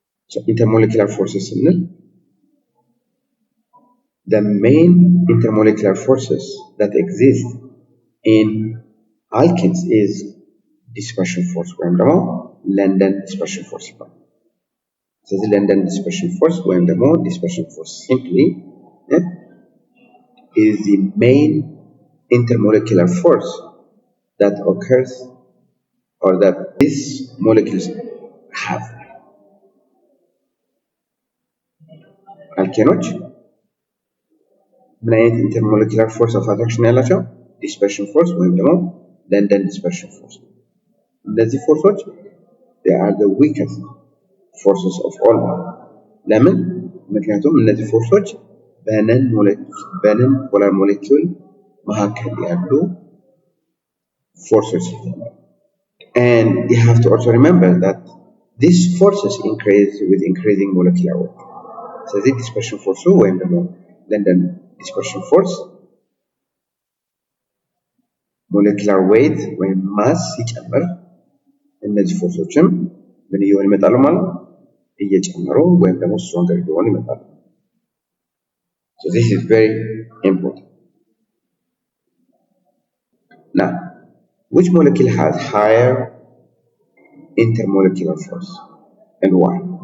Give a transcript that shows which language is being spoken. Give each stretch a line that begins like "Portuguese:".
English: So intermolecular forces ስንል the main intermolecular forces that exist in alkenes is dispersion force ወይም ደግሞ London dispersion force
Amharic: ይባላል። ስለዚህ
English: London dispersion force ወይም ደግሞ dispersion force simply is the main intermolecular force that occurs or that these molecules have.
Amharic: አልኬኖች ምን አይነት intermolecular force of attraction ያላቸው? dispersion force ወይም ደግሞ London dispersion force። እነዚህ ፎርሶች
English: they are the weakest forces of all.
Amharic: ለምን? ምክንያቱም እነዚህ ፎርሶች በነን ፖላር ሞለኪውል መካከል ያሉ ፎርሶች ናቸው።
English: And you have to also remember that these forces increase with increasing molecular weight.
Amharic: ስለዚህ dispersion force ወይም ደግሞ London dispersion force molecular weight ወይም ማስ ሲጨምር እነዚህ ፎርሶችም ምን እየሆኑ ይመጣሉ ማለት ነው? እየጨመሩ ወይም ደግሞ stronger እየሆኑ ይመጣሉ።
English: So this is very important. Now, which molecule has higher intermolecular force and why?